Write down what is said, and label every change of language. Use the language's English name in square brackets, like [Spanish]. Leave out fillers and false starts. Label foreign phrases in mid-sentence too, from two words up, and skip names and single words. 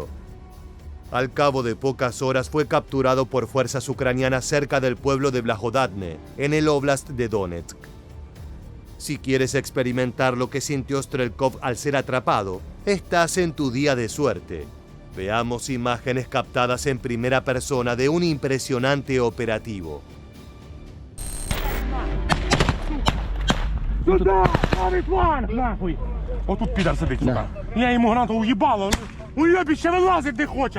[Spanish] Al cabo de pocas horas fue capturado por fuerzas ucranianas cerca del pueblo de Blagodadne, en el Oblast de Donetsk. Si quieres experimentar lo que sintió Strelkov al ser atrapado, estás en tu día de suerte. Veamos imágenes captadas en primera persona de un impresionante operativo. [Russian] Сюда! Правый фланг, нахуй! [Ukrainian] Отут підар сидить, сука. Я йому гранату уїбало. Уйобіще вилазить не хоче!